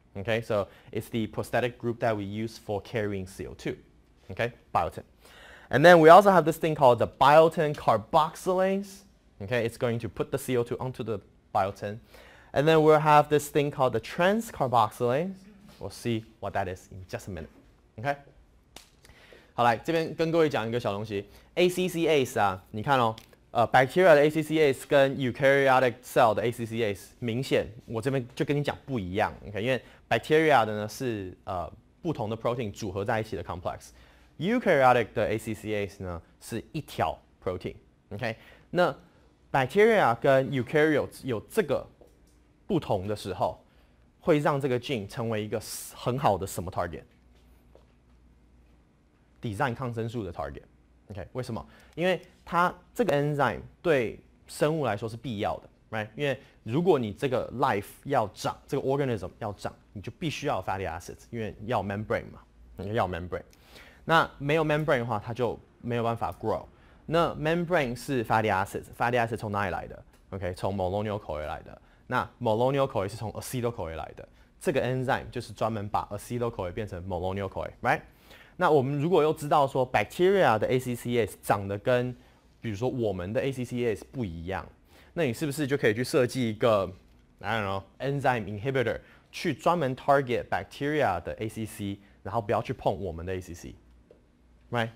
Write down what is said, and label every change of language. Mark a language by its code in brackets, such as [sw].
[en] Okay, so it's the prosthetic group that we use for carrying CO2. Okay, biotin. And then we also have this thing called the biotin carboxylase. Okay, it's going to put the CO2 onto the biotin. And then we'll have this thing called the trans carboxylase. We'll see what that is in just a minute. Okay. [zh] 好，来这边跟各位讲一个小东西 ，ACCase 啊，你看哦。 bacteria 的 ACCase 跟 eukaryotic cell 的 ACCase 明显，我这边就跟你讲不一样 ，OK？ 因为 bacteria 的呢是不同的 protein 组合在一起的 complex，eukaryotic 的 ACCase 呢是一条 protein，OK？那 bacteria 跟 eukaryotes 有这个不同的时候，会让这个 gene 成为一个很好的什么 target？design 抗生素的 target。OK， 为什么？因为它这个 enzyme 对生物来说是必要的 ，right？因为如果你这个 life 要长，这个 organism 要长，你就必须要有 fatty acids， 因为要 membrane 嘛，要 membrane。那没有 membrane 的话，它就没有办法 grow。那 membrane 是 fatty acids，fatty acids 从哪里来的 ？OK， 从 molonyl-CoA 来的。那 molonyl-CoA 是从 acetyl-CoA 来的。这个 enzyme 就是专门把 acetyl-CoA 变成 molonyl-CoA，right？那我们如果又知道说 bacteria 的 ACCase 长得跟比如说我们的 ACCase 不一样，那你是不是就可以去设计一个 [en] I don't know [zh] enzyme inhibitor 去专门 target bacteria 的 ACC， 然后不要去碰我们的 ACC，right？